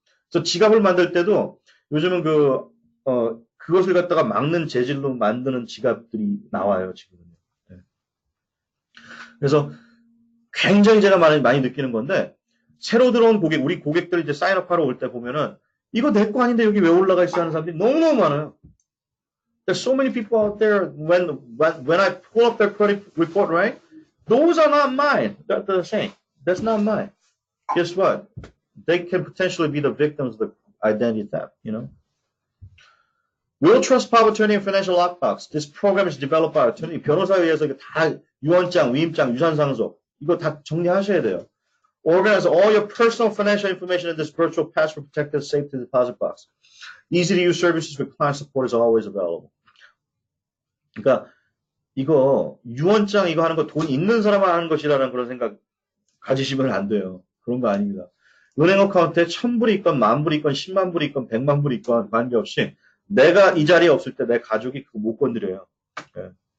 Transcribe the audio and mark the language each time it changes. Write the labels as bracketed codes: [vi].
[ko] 그래서 지갑을 만들 때도 요즘은 그것을 갖다가 막는 재질로 만드는 지갑들이 나와요, 지금은. 네. 그래서 굉장히 제가 많이 느끼는 건데, 새로 들어온 우리 고객들 이제 사인업하러 올 때 보면은, 이거 내 거 아닌데 여기 왜 올라가 있어 하는 사람들이 너무너무 많아요. [en] There's so many people out there, when I pull up their credit report, right? Those are not mine. That's the saying. That's not mine. Guess what? They can potentially be the victims of the identity theft, you know? Will trust power of attorney and financial lockbox. This program is developed by attorney. [ko] 변호사에 의해서 이거 다 유언장, 위임장, 유산상속 이거 다 정리하셔야 돼요. [en] Organize all your personal financial information in this virtual password protected safety deposit box. Easy to use services with client support is always available. [ko] 그러니까 이거 유언장 이거 하는 거 돈 있는 사람만 하는 것이라는 그런 생각 가지시면 안 돼요. 그런 거 아닙니다. 은행 어카운트에 1000불이 있건 10,000불이 있건 100,000불이 있건 100,000불이 있건 관계없이 내가 이 자리에 없을 때 내 가족이 그거 못 건드려요. 예.